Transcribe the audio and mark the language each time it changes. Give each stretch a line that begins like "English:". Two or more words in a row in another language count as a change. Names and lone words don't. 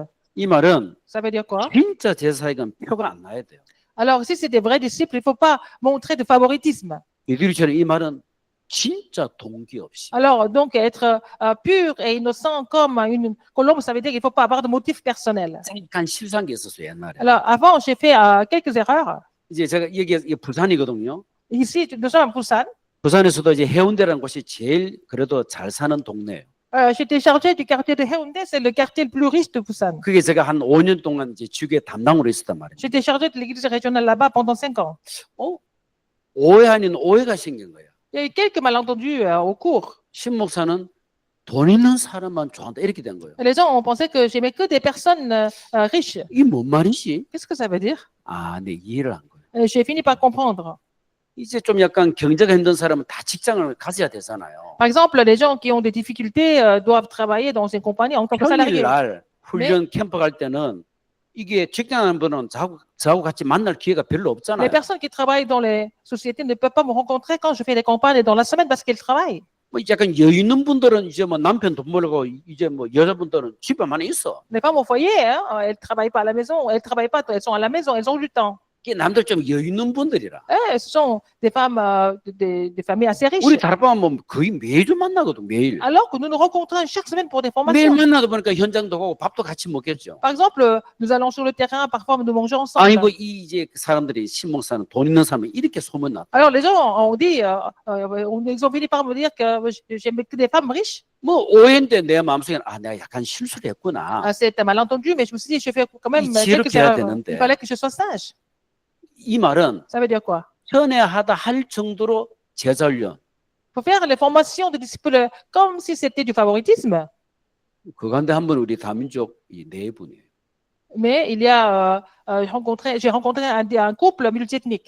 Korean: 이 말은
French: Ça veut dire quoi?
Korean: 진짜 제사장은 표가 안 나야 돼요.
French: Alors, si c'est des vrais disciples, il ne faut pas montrer de favoritisme.
Korean: 비둘기처럼 이 말은 진짜 동기 없이.
French: Alors, donc, être pur et innocent comme une colombe, ça veut dire qu'il ne faut pas avoir de motif personnel.
Korean: 잠깐 실수한 게 있었어요 옛날에.
French: Alors, avant, j'ai fait quelques erreurs.
Korean: 이제 제가 이게 부산이거든요.
French: Ici, nous sommes à Busan.
Korean: 부산에서도 이제 해운대라는 곳이 제일 그래도 잘 사는 동네예요.
French: J'étais chargé du quartier de Haeundae, c'est le quartier le plus riche de Busan.
Korean: 그게 제가 한 5년 동안 이제 주교의 담당으로 있었단 말이에요.
French: J'étais chargé de l'église régionale là-bas pendant 5 ans.
Korean: 오해 아닌 오해가 생긴 거예요.
French: Il y a eu quelques malentendus au cours.
Korean: 신 목사는 돈 있는 사람만 좋아한다 이렇게 된 거예요.
French: Les gens ont pensé que j'aimais que des personnes riches.
Korean: 이게 뭔 말이지?
French: Qu'est-ce que ça veut dire?
Korean: 아, 네 이해를 한 거예요.
French: J'ai fini par comprendre.
Korean: 이제 좀 약간 경제가 힘든 사람은 다 직장을 가져야 되잖아요.
French: Par exemple, les gens qui ont des difficultés doivent travailler dans une compagnie en tant que salariés.
Korean: 평일날 훈련 캠프 갈 때는 이게 직장하는 분은 저하고 같이 만날 기회가 별로
French: Les
Korean: 없잖아요.
French: personnes qui travaillent dans les sociétés ne peuvent pas me rencontrer quand je fais des campagnes dans la semaine parce qu'elles travaillent.
Korean: 뭐 약간 여유 있는 분들은 이제 뭐 남편 돈 벌고 이제 뭐 여자분들은 집에만 있어.
French: Les femmes au foyer, hein, elles ne travaillent pas à la maison, elles travaillent pas, elles sont à la maison, elles ont du temps.
Korean: 이게 남들 좀 여유 있는 분들이라.
French: Ce sont des femmes, des familles assez riches.
Korean: 우리 다락방 뭐 거의 매주 만나거든 매일.
French: Alors que nous nous rencontrons chaque semaine pour des
Korean: 매일
French: formations.
Korean: 만나다 보니까 현장도 가고 밥도 같이 먹겠죠.
French: Par exemple, nous allons sur le terrain, parfois nous mangeons ensemble.
Korean: 아이고 이 이제 사람들이 신목사는 돈 있는 사람은 이렇게 소문났다.
French: Alors les gens ont dit, ils ont fini par me dire que j'aimais que des femmes riches.
Korean: 뭐 오해인데 내 마음속에 아 내가 약간 실수를 했구나.
French: C'est un malentendu, mais je me suis dit, je fais quand même
Korean: 이치롭게
French: quelques
Korean: 해야
French: erreurs.
Korean: 되는데.
French: Il fallait que je sois sage.
Korean: 이 말은
French: Ça veut dire quoi?
Korean: 편애하다 할 정도로 제자훈련.
French: Il faut faire les formations de disciples comme si c'était du favoritisme.
Korean: 그 가운데 한 분 우리 다민족 이 네 분이에요.
French: Mais il y a, j'ai rencontré un couple multiethnique.